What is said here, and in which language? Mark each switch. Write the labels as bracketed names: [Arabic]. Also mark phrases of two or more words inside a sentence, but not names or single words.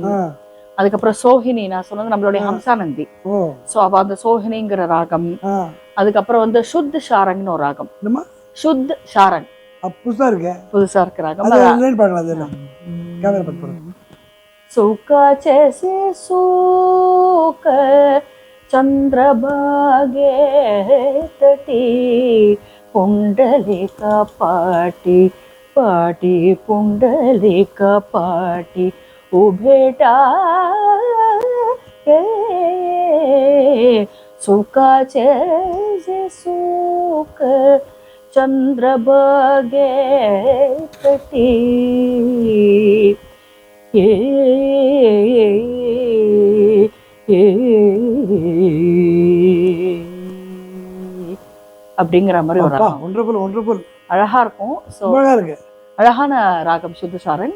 [Tamil] அதுக்கப்புறம் சோஹினி நான் சொன்னது நம்மளுடைய ஹம்சானந்தி. சோ அவ அந்த சோஹினிங்கிற ராகம். அதுக்கப்புறம் வந்து சுத் ஷாரங்னு ஒரு ராகம். சுத் ஷாரங் புதுசா இருக்கு ராகம். சூக்கா சேசி சூக்க [Marathi] चंद्रभागे तटी पुंडलिका पाटी पाटी पुंडलिका पाटी उभेटा सुखाचे जे सुख चंद्रभागे तटी [Tamil] அப்படிங்கிற மாதிரி ஒரு ஒன்றபுல் அழகா இருக்கும். அழகான ராகம் சுத்தசாரன்.